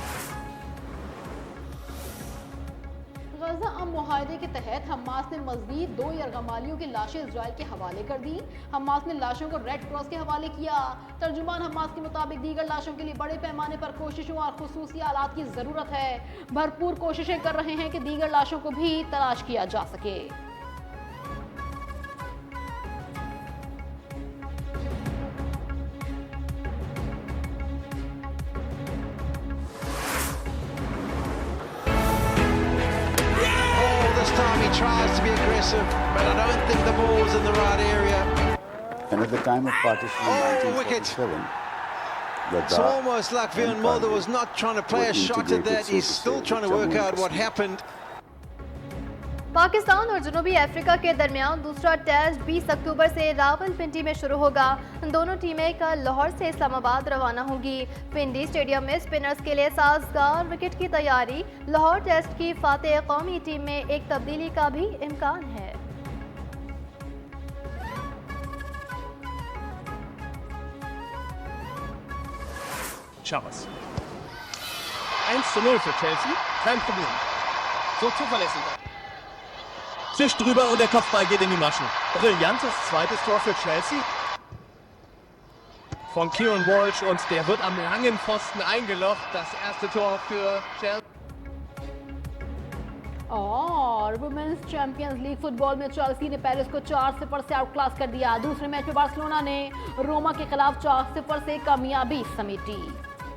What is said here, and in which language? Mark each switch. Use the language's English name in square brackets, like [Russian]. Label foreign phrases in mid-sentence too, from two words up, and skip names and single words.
[Urdu] غزہ ام معاہدے کے تحت حماس نے مزید 2 یرغمالیوں کی لاشیں اسرائیل کے حوالے کر دی. حماس نے لاشوں کو ریڈ کراس کے حوالے کیا۔ ترجمان حماس کے مطابق دیگر لاشوں کے لیے بڑے پیمانے پر کوششوں اور خصوصی آلات کی ضرورت ہے. بھرپور کوششیں کر رہے ہیں کہ دیگر لاشوں کو بھی تلاش کیا جا سکے. [English] He tries to be aggressive, but I don't think the ball's in the right area. And at the time of partition in Wicket. 1947, It's almost like Vian Mulder was not trying to play a shot at that. He's still trying to work out what happened. [Urdu] پاکستان اور جنوبی افریقہ کے درمیان دوسرا ٹیسٹ 20 اکتوبر سے راولپنڈی میں شروع ہوگا. دونوں ٹیمیں کل لاہور سے اسلام آباد روانہ ہوں گی. پنڈی سٹیڈیم میں سپنرز کے لیے سازگار وکٹ کی تیاری. لاہور ٹیسٹ کی فاتح قومی ٹیم میں ایک تبدیلی کا بھی امکان ہے. [German] Chavez. 1:0 für Chelsea. Kein Problem. So zuverlässig. Zischt drüber und der Kopfball geht in die Maschen. Brillantes zweites Tor für Chelsea. Von Kieran Walsh und der wird am langen Pfosten eingelocht. Das erste Tor für Chelsea. [Urdu] اور ویمنز چیمپئنز لیگ فٹبال میں چیلسی نے پیرس کو 4-0 سے آؤٹ کلاس کر دیا. دوسرے میچ میں بارسلونا نے روما کے خلاف 4-0 سے کامیابی سمیٹی.